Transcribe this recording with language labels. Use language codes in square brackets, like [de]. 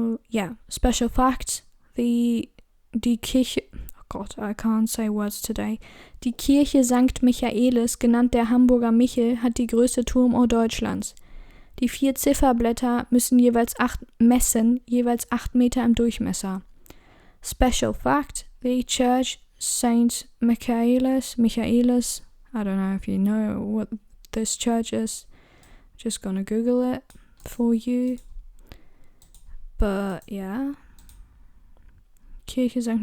[en] Yeah, special fact. [de] Die Kirche, oh Gott, [en] I can't say words today. [de] Die Kirche St. Michaelis, genannt der Hamburger Michel, hat die größte Turmuhr Deutschlands. Die 4 Zifferblätter messen jeweils 8 Meter im Durchmesser. [en] Special fact, the church St. Michaelis, I don't know if you know what this church is. Just gonna Google it for you. But yeah. Kirche St.